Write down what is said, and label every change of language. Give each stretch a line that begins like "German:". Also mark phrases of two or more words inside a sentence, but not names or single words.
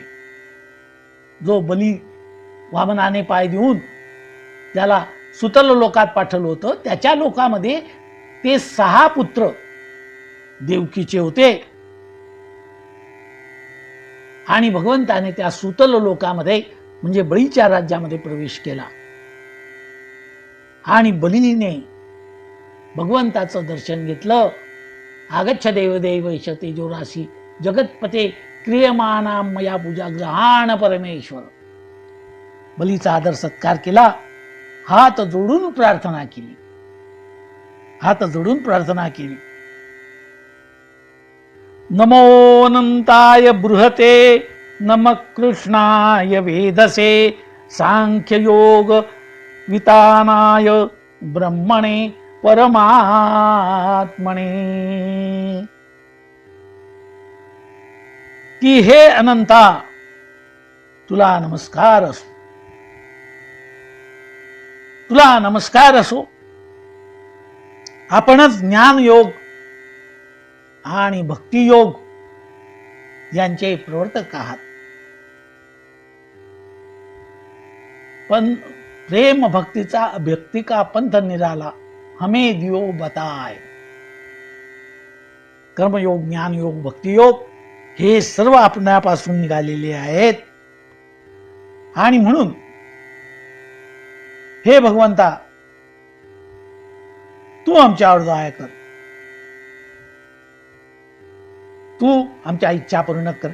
Marathi: जो बली वामनाने पाय देऊन त्याला सुतल लोकात पाठवलं होतं, त्याच्या लोकामध्ये ते 6 पुत्र देवकीचे होते. आणि भगवंताने त्या सुतल लोकामध्ये म्हणजे बळीच्या राज्यामध्ये प्रवेश केला. आणि बलीने भगवंताचं दर्शन घेतलं.
Sanskrit: आगच्छ देवदेवैष तेजोराशी जगतपते क्रियमाणां मया पूजा ग्रहाण परमेश्वर.
Marathi: बलीचा आदर सत्कार केला, हात जोडून प्रार्थना केली, हात जोडून प्रार्थना केली.
Sanskrit: नमो अनंताय बृहते नमः कृष्णाय वेधसे सांख्ययोग वितानाय ब्रह्मणे परमात्मने.
Marathi: की हे अनंता, तुला नमस्कार असो, तुला नमस्कार असो. आपणच ज्ञान योग आणि भक्ती योग यांचे प्रवर्तक आहात. पण प्रेम भक्तीचा
Hindi: अभक्ती का पंथ निराला हमें दियो बताय.
Marathi: कर्मयोग, ज्ञान योग, भक्ती योग हे सर्व आपणापासून निघालेले आहेत. आणि म्हणून हे भगवंता, तू आमच्यावर दया कर, तू आमच्या इच्छा पूर्ण कर.